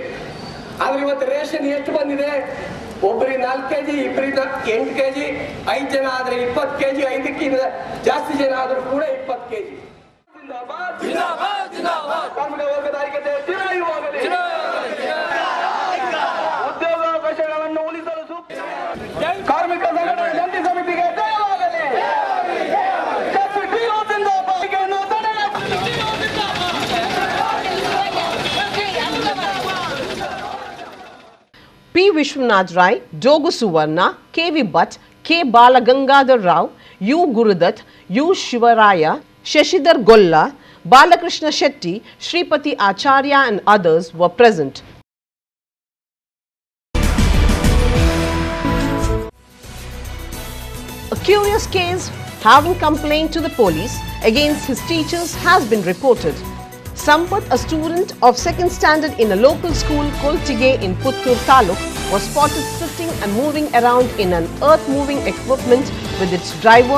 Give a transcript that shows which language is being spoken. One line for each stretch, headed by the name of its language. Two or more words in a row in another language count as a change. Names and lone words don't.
Kannada: ಆದ್ರೆ ಇವತ್ತು ರೇಷನ್ ಎಷ್ಟು ಬಂದಿದೆ? ಒಬ್ಬರಿಗೆ 4 kg, ಇಬ್ಬರಿಗೆ 8 kg, 5 ಜನ ಆದ್ರೆ 20 kg, 5ಕ್ಕಿಂತ ಜಾಸ್ತಿ ಜನ ಆದ್ರೂ ಕೂಡ 20 kg. ಕಾರ್ಮಿಕ ವರ್ಗದ ಐಕ್ಯತೆ ಚಿರಾಯುವಾಗಲಿ. ಉದ್ಯೋಗಾವಕಾಶಗಳನ್ನು ಉಳಿಸಲು ಕಾರ್ಮಿಕ ಸಂಘಟನೆ ಜಂಟಿ ಸಮಿತಿಗೆ ಜಯವಾಗಲಿ.
English: P. Vishwanath Rai, Dogu Suvarna, K. V. Bhatt, K. Balagangadhar Rao, U. Gurudat, U. Shivaraya, Shashidhar Golla, Balakrishna Shetty, Shripati Acharya and others were present. A curious case having complained to the police against his teachers has been reported. Sampath, a student of 2nd standard in a local school Koltige in Puttur Taluk, was spotted sitting and moving around in an earth-moving equipment with its driver.